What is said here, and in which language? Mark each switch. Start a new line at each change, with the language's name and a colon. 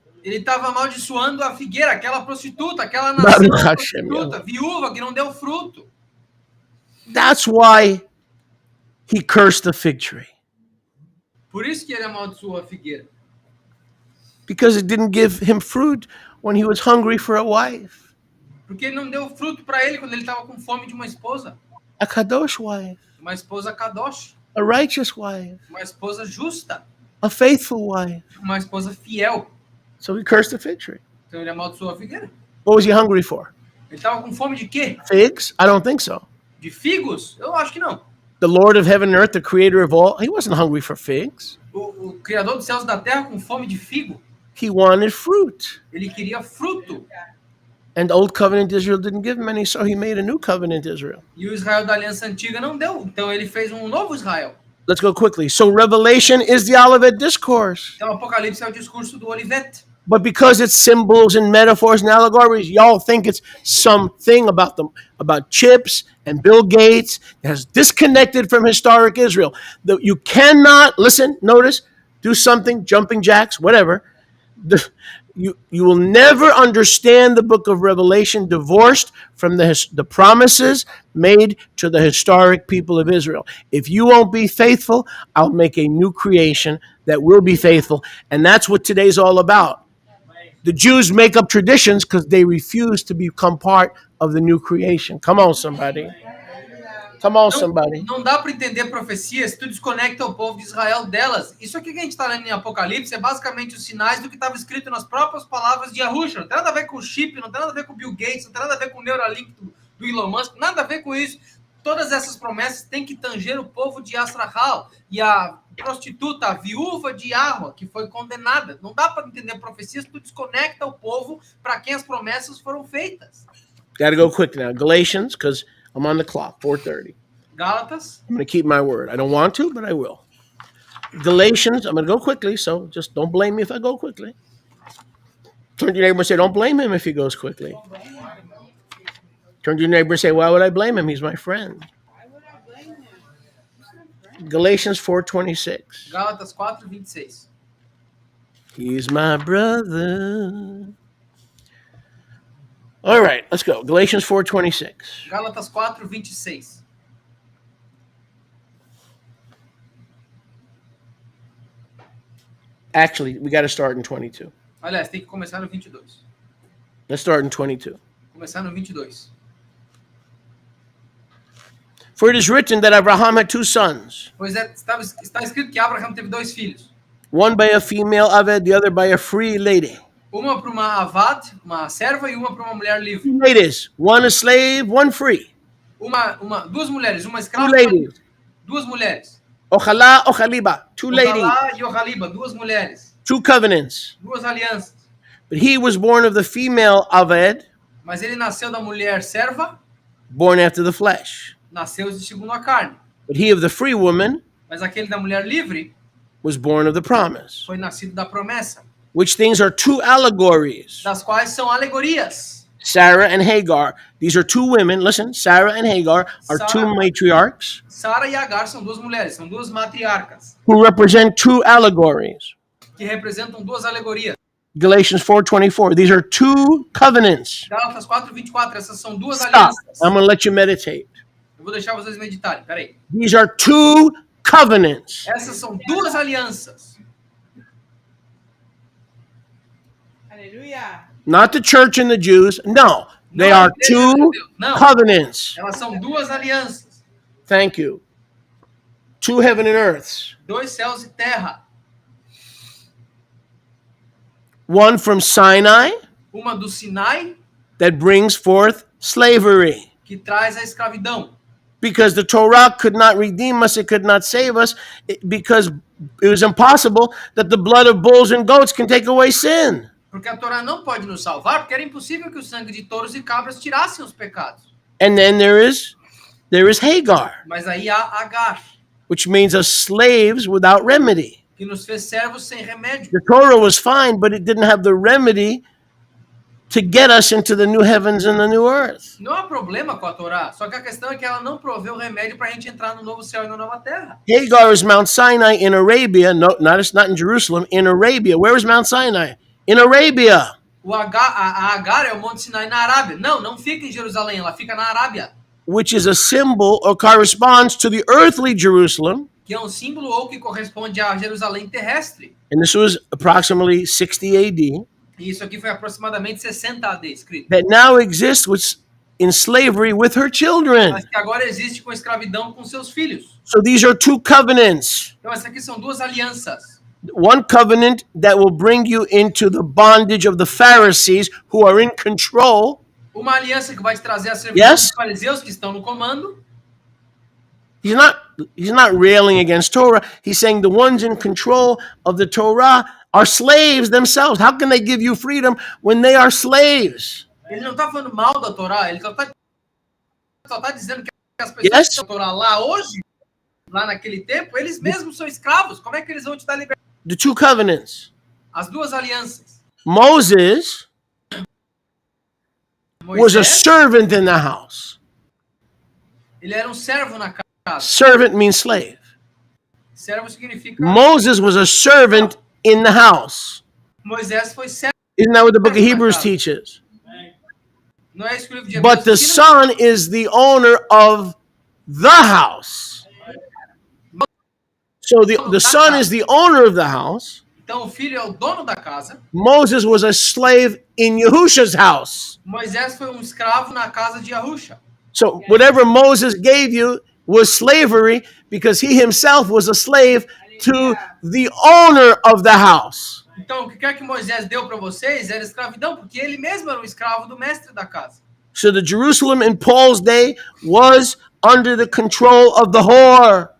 Portuguese: Ele estava amaldiçoando a figueira, aquela prostituta, aquela nação prostituta, viúva que não deu fruto.
English: That's why he cursed the fig tree.
Portuguese: Por isso que ele amaldiçoou a figueira.
English: Because it didn't give him fruit when he was hungry for a wife.
Portuguese: Porque ele não deu fruto para ele quando ele estava com fome de uma esposa.
English: A kadosh wife.
Portuguese: Uma esposa kadosh.
English: A righteous wife.
Portuguese: Uma esposa justa.
English: A faithful wife.
Portuguese: Uma esposa fiel.
English: So he cursed the fig tree.
Portuguese: Então ele amaldiçoou a figueira.
English: What was he hungry for?
Portuguese: Ele estava com fome de quê?
English: Figs? I don't think so.
Portuguese: De figos? Eu acho que não.
English: The Lord of heaven and earth, the creator of all, he wasn't hungry for figs.
Portuguese: O Criador dos céus e da terra com fome de figo.
English: He wanted fruit.
Portuguese: Ele queria fruto.
English: And the old covenant Israel didn't give him any, so he made a new covenant Israel.
Portuguese: E o Israel da aliança antiga não deu. Então ele fez um novo Israel.
English: Let's go quickly. So Revelation is the Olivet Discourse.
Portuguese: Então Apocalipse é o discurso do Olivete.
English: But because it's symbols and metaphors and allegories, y'all think it's something about them, about chips and Bill Gates that has disconnected from historic Israel. You cannot, listen, notice, do something, jumping jacks, whatever. You will never understand the book of Revelation divorced from the promises made to the historic people of Israel. If you won't be faithful, I'll make a new creation that will be faithful. And that's what today's all about. The Jews make up traditions because they refuse to become part of the new creation. Come on, somebody. Come on, somebody.
Portuguese: Não dá para entender profecias se tu desconecta o povo de Israel delas. Isso aqui que a gente está lendo em Apocalipse é basicamente os sinais do que estava escrito nas próprias palavras de Yahushua. Não tem nada a ver com o chip, não tem nada a ver com o Bill Gates, não tem nada a ver com o Neuralink do Elon Musk, nada a ver com isso. Todas essas promessas têm que tanger o povo de Yasrahal. E a prostituta, a viúva de Yahweh, que foi condenada. Não dá para entender profecias se tu desconecta o povo para quem as promessas foram feitas.
English: Got to go quick now. Galatians, because I'm on the clock, 4:30.
Portuguese: Gálatas.
English: I'm going to keep my word. I don't want to, but I will. Galatians, I'm going to go quickly, so just don't blame me if I go quickly. Turn to your neighbor and say, don't blame him if he goes quickly. Turn to your neighbor and say, why would I blame him? He's my friend. Galatians 4:26.
Portuguese: Gálatas 4:26.
English: He's my brother. All right, let's go. Galatians 4:26.
Portuguese: Gálatas 4:26.
English: Actually, we got to start in 22.
Portuguese: Aliás, tem que começar no 22.
English: Let's start in 22.
Portuguese: Começar no 22.
English: For it is written that Abraham had two sons,
Portuguese: Pois é, está escrito que Abraham teve dois filhos.
English: one by a female Aved, the other by a free lady.
Portuguese: Uma para uma avad, uma serva, e uma para uma mulher livre.
English: Two ladies, one a slave, one free.
Portuguese: Duas mulheres, uma
English: Two
Portuguese: escrava,
English: ladies.
Portuguese: duas mulheres.
English: Ochalá, Ochaliba, two ladies,
Portuguese: Ohalá e Ohaliba, duas mulheres.
English: two covenants.
Portuguese: Duas alianças.
English: But he was born of the female Aved,
Portuguese: Mas ele nasceu da mulher serva,
English: born after the flesh.
Portuguese: nasceu de segundo a carne.
English: But he of the free woman
Portuguese: Mas aquele da mulher livre
English: was born of the promise.
Portuguese: foi nascido da promessa,
English: Which things are two allegories.
Portuguese: das quais são alegorias.
English: Sarah and Hagar. These are two women. Listen, Sarah and Hagar are two Sarah. matriarchs
Portuguese: Sara e Agar são duas mulheres, são duas matriarcas,
English: who represent two allegories.
Portuguese: que representam duas alegorias.
English: Galatians 4:24. These are two covenants.
Portuguese: Gálatas 4:24, essas são duas
English: Stop.
Portuguese: alianças.
English: I'm going to let you meditate.
Portuguese: Eu vou deixar vocês meditarem, peraí.
English: These are two covenants.
Portuguese: Essas são duas alianças. Aleluia.
English: Not the church and the Jews. No, they
Portuguese: Não a
English: are
Portuguese: igreja de
English: two
Portuguese: Deus, não.
English: covenants.
Portuguese: Elas são duas alianças.
English: Thank you. Two heaven and earths.
Portuguese: Dois céus e terra.
English: One from Sinai
Portuguese: Uma do Sinai,
English: that brings forth slavery.
Portuguese: que traz a escravidão.
English: Because the Torah could not redeem us, it could not save us, because it was impossible that the blood of bulls and goats can take away sin.
Portuguese: Porque a Torá não pode nos salvar, porque era impossível que o sangue de touros e cabras tirassem os pecados.
English: And then there is Hagar,
Portuguese: Mas aí há Agar,
English: which means us slaves without remedy.
Portuguese: que nos fez servos sem remédio.
English: The Torah was fine, but it didn't have the remedy to get us into the new heavens and the new earth.
Portuguese: Não há problema com a Torá, só que a questão é que ela não proveu remédio para a gente entrar no novo céu e na nova terra.
English: Hagar is Mount Sinai in Arabia. No, it's not in Jerusalem. In Arabia. Where is Mount Sinai? In Arabia.
Portuguese: A Agar é o Monte Sinai na Arábia. Não fica em Jerusalém, ela fica na Arábia,
English: Which is a symbol or corresponds to the earthly Jerusalem.
Portuguese: que é um símbolo ou que corresponde a Jerusalém terrestre.
English: And this was approximately 60 AD.
Portuguese: E isso aqui foi aproximadamente 60 AD escrito.
English: That now exists in slavery with her children.
Portuguese: Mas que agora existe com escravidão com seus filhos.
English: So these are two covenants.
Portuguese: Então essas aqui são duas alianças.
English: One covenant that will bring you into the bondage of the Pharisees who are in control.
Portuguese: Uma aliança que vai te trazer a servidão
English: Yes.
Portuguese: dos fariseus que estão no comando.
English: He's not railing against Torah. He's saying the ones in control of the Torah are slaves themselves. How can they give you freedom when they are slaves?
Portuguese: Ele não está falando mal da Torá, ele só tá dizendo que as pessoas
English: Yes.
Portuguese: que estão na Torá lá hoje, lá naquele tempo, eles mesmos são escravos. Como é que eles vão te dar liberdade?
English: The two covenants.
Portuguese: As duas alianças.
English: Moses was a
Portuguese: Moisés,
English: servant in the house.
Portuguese: ele era um servo na casa.
English: Servant means slave.
Portuguese: Servo significa...
English: Moses was a servant in the house.
Portuguese: Moisés foi servo.
English: Isn't that what the book of Hebrews teaches?
Portuguese: Não é isso que o livro de
English: But the
Portuguese: Hebreus ensina?
English: son is the owner of the house. So the son is the owner of the house.
Portuguese: Então o filho é o dono da casa.
English: Moses was a slave in Yahusha's house.
Portuguese: Moisés foi um escravo na casa de Yahusha.
English: So whatever Moses gave you was slavery because he himself was a slave to the owner of the house.
Portuguese: Então, o que quer que Moisés deu para vocês era escravidão, porque ele mesmo era um escravo do mestre da casa.
English: So the Jerusalem in Paul's day was under the control of the whore.